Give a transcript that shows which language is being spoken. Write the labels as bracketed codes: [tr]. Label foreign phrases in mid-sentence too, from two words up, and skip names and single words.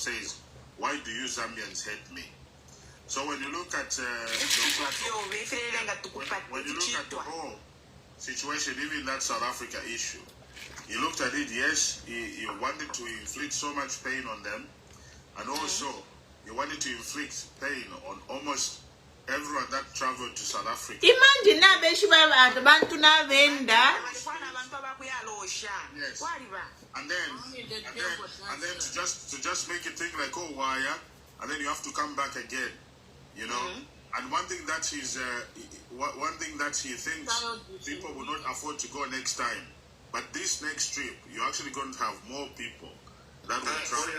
[en] Says, "Why do you Zambians hate me?" So when you look at the whole situation, even that South Africa issue, he looked at it. Yes, he wanted to inflict so much pain on them, and also he wanted to inflict pain on almost everyone that traveled to South Africa. [bem] Imagine na abantu na venda. [en] Yes. And then to just make it think like, oh, why? And then you have to come back again, you know. And one thing that he thinks people will not afford to go next time, but this next trip you're actually going to have more people that will travel.